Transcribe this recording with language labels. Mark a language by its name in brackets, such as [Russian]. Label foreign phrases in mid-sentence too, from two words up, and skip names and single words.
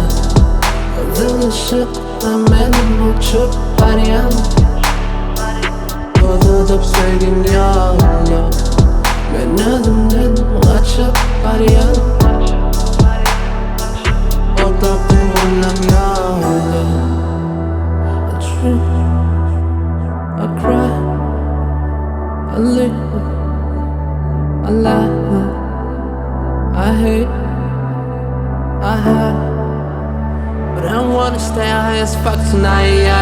[Turkmen] Gyzyl Yşykda men uçup barýan, tozadyp söýgin ýollary. Men özümden gaçyp barýan, otlap tuýgunam ýollary. [English] I cry, I live, I lie, I hate, I hide. But I wanna stay high as fuck tonight.